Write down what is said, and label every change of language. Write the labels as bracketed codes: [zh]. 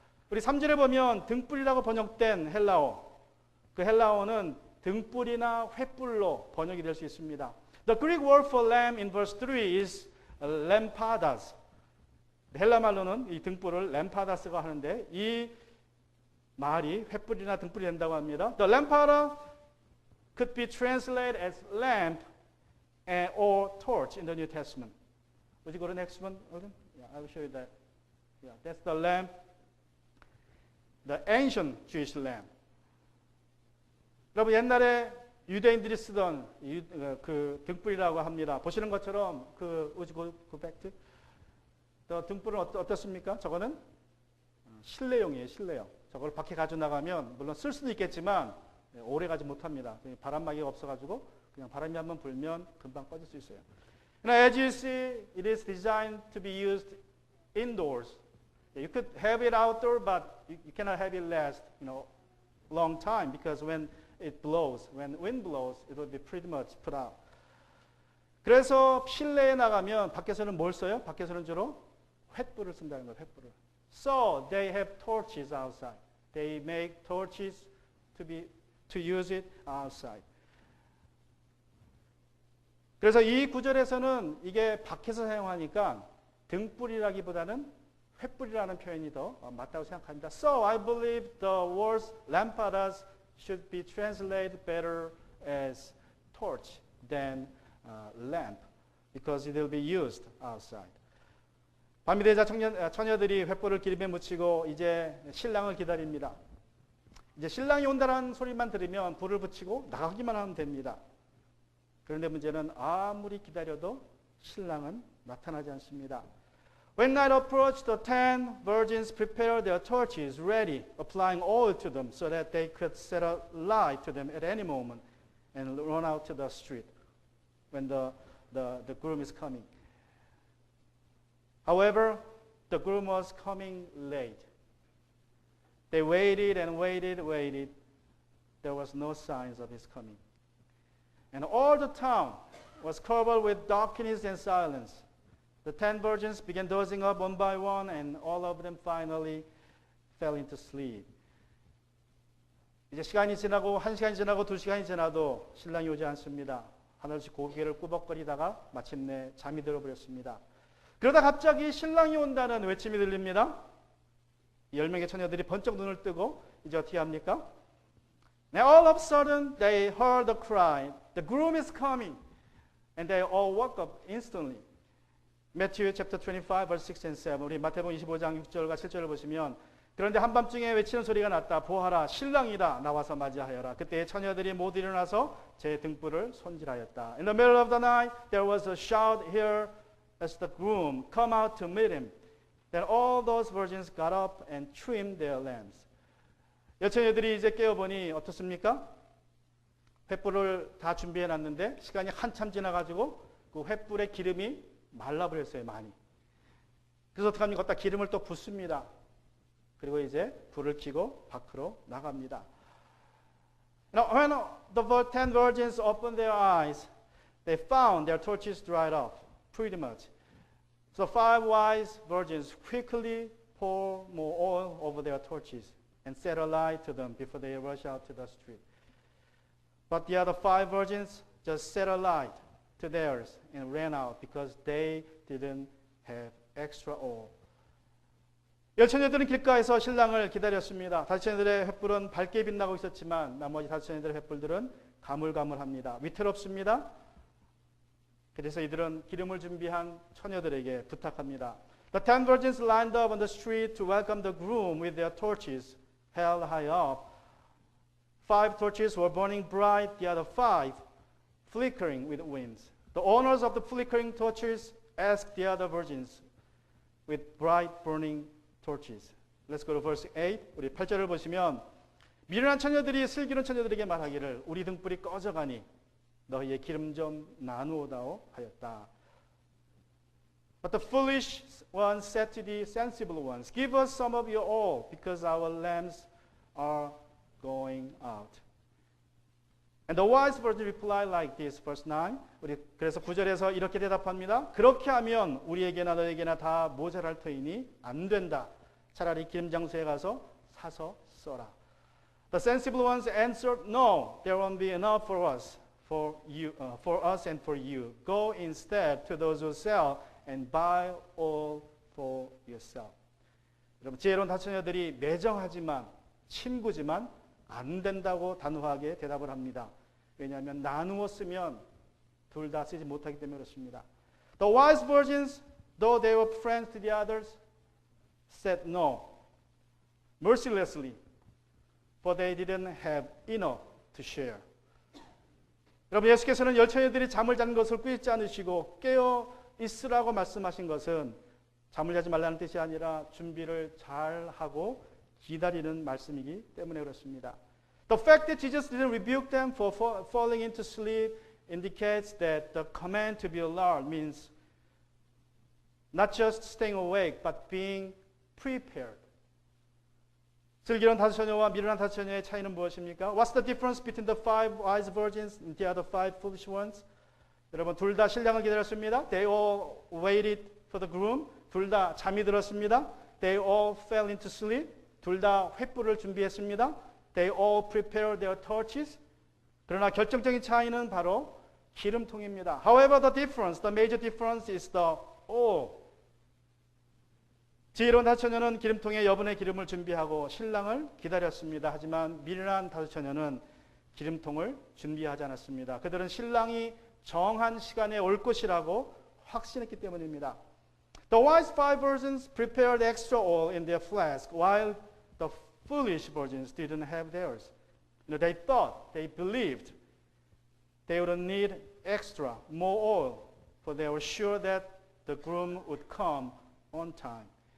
[ko] 우리 3절에 보면 등불이라고 번역된 헬라어. 그 헬라어는 등불이나 횃불로 번역이 될 수 있습니다. [en] The Greek word for lamp in verse 3 is lampadas. [ko] 헬라 말로는 이 등불을 램파다스가 하는데 이 말이 횃불이나 등불이 된다고 합니다. [en] The lampada could be translated as lamp or torch in the New Testament. Would you go to the next one? Yeah, I will show you that. Yeah, that's the lamp, the ancient Jewish lamp. [ko] 여러분 옛날에 유대인들이 쓰던 그 등불이라고 합니다. 보시는 것처럼 [en] would you go back to? [ko] 등불은 어떻습니까? 저거는 실내용이에요, 실내용. 저걸 밖에 가져 나가면 물론 쓸 수도 있겠지만 오래 가지 못합니다. 바람막이가 없어가지고 그냥 바람이 한번 불면 금방 꺼질 수 있어요. [en] As you see, it is designed to be used indoors. You could have it outdoor, but you cannot have it last, long time because when it blows, when wind blows, it will be pretty much put out. [ko] 그래서 실내에 나가면 밖에서는 뭘 써요? 밖에서는 주로 횃불을 쓴다는 거예요. 횃불을. [en] So they have torches outside. They make torches to use it outside. [ko] 그래서 이 구절에서는 이게 밖에서 사용하니까 등불이라기보다는 횃불이라는 표현이 더 맞다고 생각합니다. [en] So I believe the words lampadas should be translated better as torch than lamp because it will be used outside. [ko] 밤이 되자 처녀들이 횃불을 기름에 묻히고 이제 신랑을 기다립니다. 이제 신랑이 온다는 소리만 들으면 불을 붙이고 나가기만 하면 됩니다. 그런데 문제는 아무리 기다려도 신랑은 나타나지 않습니다. [en] When night approached, the 10 virgins prepared their torches ready, applying oil to them so that they could set a light to them at any moment and run out to the street when the groom is coming. However, the groom was coming late. They waited and waited. There was no signs of his coming. And all the town was covered with darkness and silence. The 10 virgins began dozing up one by one, and all of them finally fell into sleep. [ko] 이제 시간이 지나고 1시간이 지나고 2시간이 지나도 신랑이 오지 않습니다. 하늘씩 고개를 꾸벅거리다가 마침내 잠이 들어버렸습니다. 그러다 갑자기 신랑이 온다는 외침이 들립니다. 10명의 처녀들이 번쩍 눈을 뜨고 이제 어떻게 합니까? [en] Now all of a sudden they heard a cry, the groom is coming, and they all woke up instantly. Matthew chapter 25 verse 6 and 7. [ko] 우리 마태복음 25장 6절과 7절을 보시면 그런데 한밤중에 외치는 소리가 났다. 보아라 신랑이다. 나와서 맞이하여라. 그때 처녀들이 모두 일어나서 제 등불을 손질하였다. [en] In the middle of the night there was a shout here as the groom come out to meet him. Then all those virgins got up and trimmed their lamps. [ko] 여처녀들이 이제 깨어보니 어떻습니까? 횃불을 다 준비해 놨는데 시간이 한참 지나가지고 그 횃불의 기름이 말라버렸어요, 많이. 그래서 어떻게 합니까? 걷다 기름을 또 붓습니다. 그리고 이제 불을 켜고 밖으로 나갑니다. [en] Now, when the 10 virgins opened their eyes, they found their torches dried up, pretty much. So 5 wise virgins quickly pour more oil over their torches and set a light to them before they rush out to the street. But the other 5 virgins just set a light to theirs and ran out because they didn't have extra oil. [ko] 열처녀들은 길가에서 신랑을 기다렸습니다. 다섯 처녀들의 횃불은 밝게 빛나고 있었지만 나머지 다섯 처녀들의 횃불들은 가물가물합니다. 위태롭습니다. 그래서 이들은 기름을 준비한 처녀들에게 부탁합니다. [en] The 10 virgins lined up on the street to welcome the groom with their torches held high up. 5 torches were burning bright, the other 5 flickering with winds. The owners of the flickering torches asked the other virgins with bright burning torches. Let's go to verse 8. [ko] 우리 8절을 보시면 미련한 처녀들이 슬기로운 처녀들에게 말하기를 우리 등불이 꺼져가니 너희의 기름 좀 나누어다오 하였다. [en] But the foolish ones said to the sensible ones, give us some of your oil because our lamps are going out. And the wise virgin replied like this, verse 9. [ko] 우리 그래서 9절에서 이렇게 대답합니다. 그렇게 하면 우리에게나 너에게나 다 모자랄 터이니 안 된다. 차라리 기름 장소에 가서 사서 써라. [en] The sensible ones answered, no, there won't be enough for us, for us and for you. Go instead to those who sell and buy all for yourself. [ko] 여러분 지혜로운 다처녀들이 매정하지만 친구지만 안 된다고 단호하게 대답을 합니다. 왜냐하면 나누어 쓰면 둘 다 쓰지 못하기 때문에 그렇습니다. [en] The wise virgins, though they were friends to the others, said no, mercilessly, for they didn't have enough to share. [ko] 여러분 예수께서는 열처녀들이 잠을 잔 것을 꾸짖지 않으시고 깨어 있으라고 말씀하신 것은 잠을 자지 말라는 뜻이 아니라 준비를 잘 하고 기다리는 말씀이기 때문에 그렇습니다. [en] The fact that Jesus didn't rebuke them for falling into sleep indicates that the command to be alert means not just staying awake, but being prepared. [ko] 슬기로운 다섯 처녀와 미련한 다섯 처녀의 차이는 무엇입니까? [en] What's the difference between the 5 wise virgins and the other 5 foolish ones? [ko] 여러분 둘 다 신랑을 기다렸습니다. [en] They all waited for the groom. [ko] 둘 다 잠이 들었습니다. [en] They all fell into sleep. [ko] 둘 다 횃불을 준비했습니다. [en] They all prepared their torches. [ko] 그러나 결정적인 차이는 바로 기름통입니다. [en] However, the major difference is the oil. [ko] 지혜로운 다섯 처녀는 기름통에 여분의 기름을 준비하고 신랑을 기다렸습니다. 하지만 미련한 다섯 처녀는 기름통을 준비하지 않았습니다. 그들은 신랑이 정한 시간에 올 것이라고 확신했기 때문입니다. [en] The wise 5 virgins prepared extra oil in their flask, while the foolish virgins didn't have theirs. They thought, they believed they would need more oil, for they were sure that the groom would come on time.